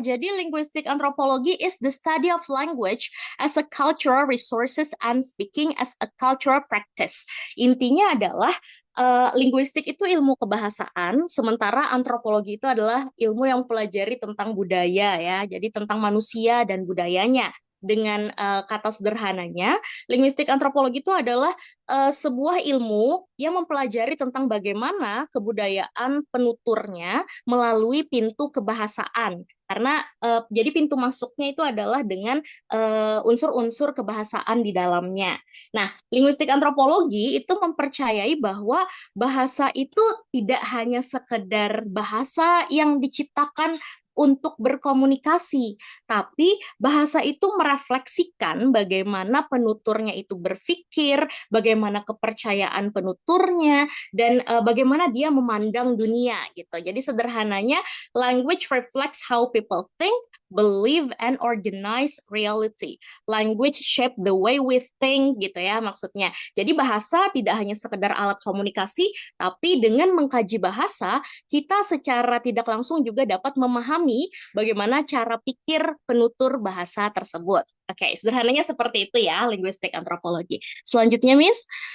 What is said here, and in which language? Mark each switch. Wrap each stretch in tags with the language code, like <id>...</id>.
<id>Jadi,</id> <en>linguistic anthropology is the study of language as a cultural resources and speaking as a cultural practice.</en> <id>Intinya adalah linguistik itu ilmu kebahasaan, sementara antropologi itu adalah ilmu yang mempelajari tentang budaya ya, jadi tentang manusia dan budayanya. Dengan kata sederhananya, linguistik antropologi itu adalah sebuah ilmu yang mempelajari tentang bagaimana kebudayaan penuturnya melalui pintu kebahasaan. Karena jadi pintu masuknya itu adalah dengan unsur-unsur kebahasaan di dalamnya. Nah, linguistik antropologi itu mempercayai bahwa bahasa itu tidak hanya sekedar bahasa yang diciptakan untuk berkomunikasi, tapi bahasa itu merefleksikan bagaimana penuturnya itu berpikir, bagaimana kepercayaan penuturnya, dan bagaimana dia memandang dunia gitu. Jadi sederhananya,</id> <en>language reflects how people think, believe, and organize reality. Language shape the way we think</en> <id>gitu ya maksudnya. Jadi bahasa tidak hanya sekedar alat komunikasi, tapi dengan mengkaji bahasa, kita secara tidak langsung juga dapat memahami bagaimana cara pikir penutur bahasa tersebut. Oke, sederhananya seperti itu ya, linguistik antropologi. Selanjutnya, Miss.</id>